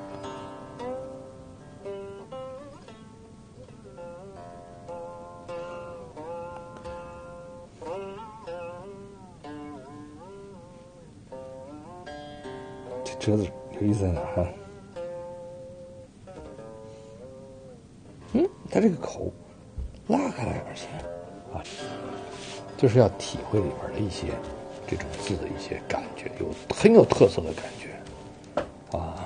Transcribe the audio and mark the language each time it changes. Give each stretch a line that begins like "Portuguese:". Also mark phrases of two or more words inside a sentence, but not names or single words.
Chinese: 這折字有意思在哪哈？它這個口拉開來而行啊，就是要體會裡邊的一些這種字的一些感覺，很有特色的感覺啊。